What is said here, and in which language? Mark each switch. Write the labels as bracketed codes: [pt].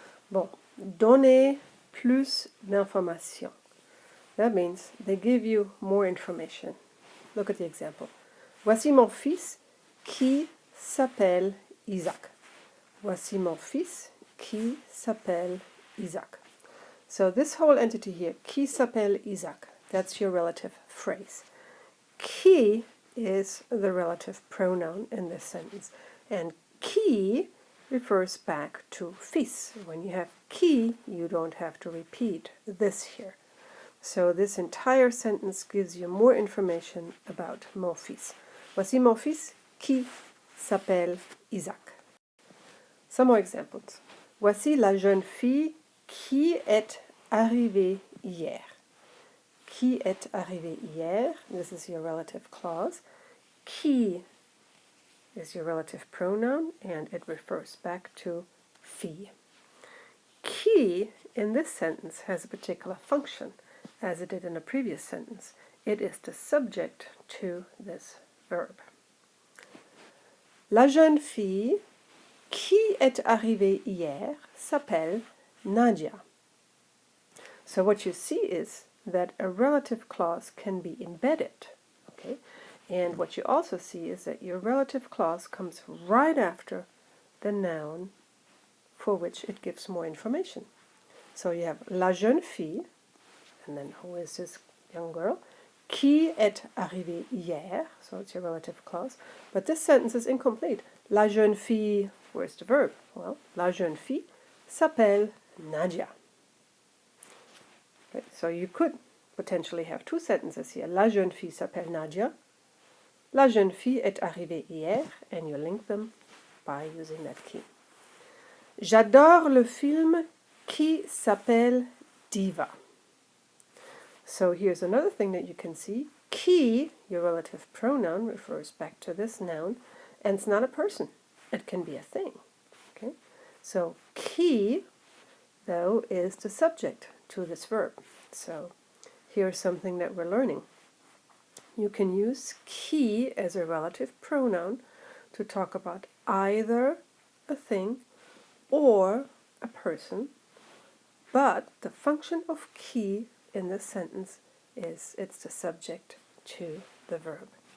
[fr] Bon, donner plus d'informations. [en] That means they give you more information. Look at the example. [fr] Voici mon fils qui s'appelle Isaac. Voici mon fils qui s'appelle Isaac. [en] So this whole entity here, [fr] qui s'appelle Isaac, [en] that's your relative phrase. Qui is the relative pronoun in this sentence. And qui refers back to fils. When you have qui, you don't have to repeat this here. So this entire sentence gives you more information about mon fils. [fr] Voici mon fils qui s'appelle Isaac. [en] Some more examples. [fr] Voici la jeune fille qui est arrivée hier. Qui est arrivée hier, [en] this is your relative clause. Qui is your relative pronoun, and it refers back to fille. Qui, in this sentence, has a particular function, as it did in a previous sentence. It is the subject to this verb. [fr] La jeune fille qui est arrivée hier s'appelle Nadia. [en] So what you see is that a relative clause can be embedded, okay? And what you also see is that your relative clause comes right after the noun for which it gives more information. So you have [fr] la jeune fille, [en] and then who is this young girl? [fr] Qui est arrivée hier, [en] so it's your relative clause. But this sentence is incomplete. [fr] La jeune fille, [en] where's the verb? [fr] Well, la jeune fille s'appelle Nadia. [en] Okay, so you could potentially have two sentences here. [fr] La jeune fille s'appelle Nadia. La jeune fille est arrivée hier, [en] and you link them by using that key. [fr] J'adore le film qui s'appelle Diva. [en] So here's another thing that you can see. Qui, your relative pronoun, refers back to this noun, and it's not a person. It can be a thing. Okay? So qui, though, is the subject to this verb. So here's something that we're learning. You can use qui as a relative pronoun to talk about either a thing or a person, but the function of qui in this sentence is it's the subject to the verb.